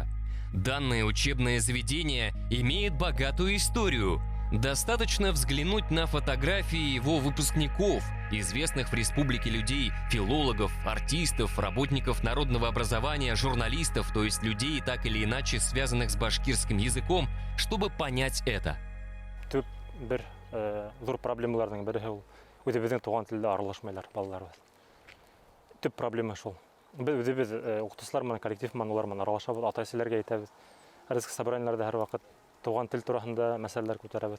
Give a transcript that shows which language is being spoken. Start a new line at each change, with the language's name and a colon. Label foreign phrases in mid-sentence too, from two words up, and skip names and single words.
Russian: Данное учебное заведение имеет богатую историю. Достаточно взглянуть на фотографии его выпускников, известных в республике людей, филологов, артистов, работников народного образования, журналистов, то есть людей, так или иначе связанных с башкирским языком, чтобы понять это.
Bashkir: Төп бер зур проблемаларның бере ул үзебезнең туган телдә аралашмайлар балаларыбыз. Төп проблема шул. Без укытучылар менән, коллектив менән, улар менән аралашабыз, ата-әсәләргә әйтәбез. Ризык собраниеләрдә һәр вакыт туган тел турында мәсьәләләр күтәрәбез.